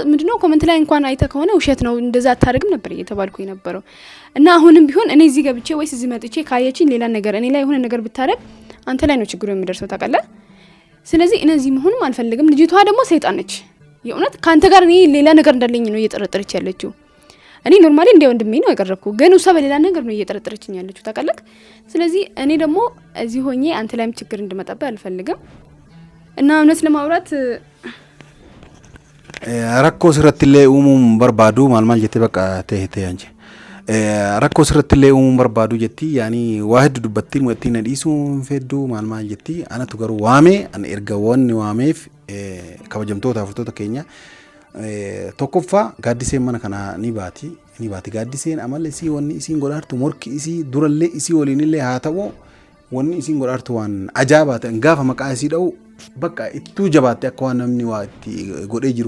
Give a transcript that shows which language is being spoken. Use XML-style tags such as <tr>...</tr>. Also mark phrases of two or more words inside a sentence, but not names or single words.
<am>ምንድነው ኮሜንት ላይ እንኳን አይተ ከሆነ ውሸት ነው እንደዛ አታርግም ነበር እየተባልኩ የነበረው። እና አሁንም ቢሆን እኔ እዚህ ገብቼ ወይስ እዚህ መጥቼ ካየችኝ ሌላ ነገር እኔ ላይ የሆነ ነገር ብታረግ አንተ ላይ ነው ችግሩ የሚደርሰው ታውቃለህ። ስለዚህ እነዚህ መሆኑም አልፈልግም። ልጅቷ ደግሞ ሰይጣን ነች። የእውነት ካንተ ጋር እኔ ሌላ ነገር እንዳለኝ ነው እየጠረጠረች ያለችው። እኔ ኖርማሊ እንደ ወንድሜ ነው ያቀረብኩ፣ ግን እሷ በሌላ ነገር ነው እየጠረጠረችኝ ያለችው ታውቃለህ። ስለዚህ እኔ ደግሞ እዚህ ሆኜ አንተ ላይም ችግር እንድመጣብህ አልፈልግም። እና እውነት ለማውራት</am> <om>rakkoo sirrattillee uumuun barbaadu maal jettee bakka ta'e anje rakkoo sirrattillee uumuun barbaadu jetti yaani waa hedduu dubbattiin walitti na dhiisuun feddu maal jetti anatu garuu waame an erga wanni waameef kabajamtoota hordoftoota keenya tokkoffaa gaaddiseen mana kana ni baati gaaddiseen amala isii wanni isiin godhaartu morki isii durallee isii waliinillee haa ta'u wanni isiin godhaartu waan ajaa'ibaa ta'an gaafa maqaa isii dha'u bakka ittuu jabaatte akka waan namni waa itti godhee jiru.</om>